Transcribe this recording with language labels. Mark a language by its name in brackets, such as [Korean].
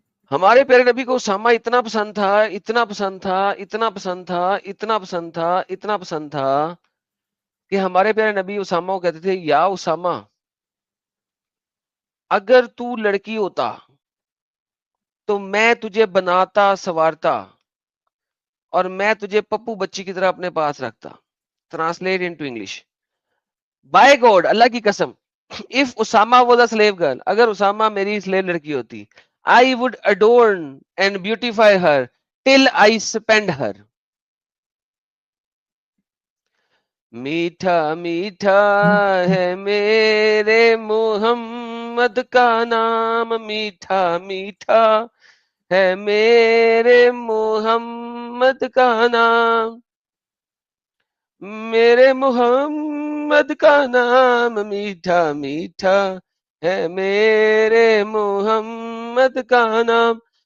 [Urdu] ہمارے پیارے نبی کو اسامہ اتنا پسند تھا, اتنا پسند تھا, اتنا پسند تھا, اتنا پسند تھا, اتنا پسند تھا کہ ہمارے پیارے نبی اسامہ کو کہتے تھے, یا اسامہ اگر تو لڑکی ہوتا تو میں تجھے بناتا سوارتا اور میں تجھے پپو بچی کی طرح اپنے پاس رکھتا. [English] Translate into English. By God, [Urdu] اللہ کی قسم, [English] if Usama was a slave girl, [Urdu] اگر اسامہ میری slave لڑکی ہوتی, [English] I would adorn and beautify her till I spend her. [Urdu] میٹھا میٹھا ہے میرے محمد کا نام, میٹھا میٹھا ہے میرے محمد کا نام, میرے محمد کا نام میٹھا میٹھا ہے میرے محمد کا نام.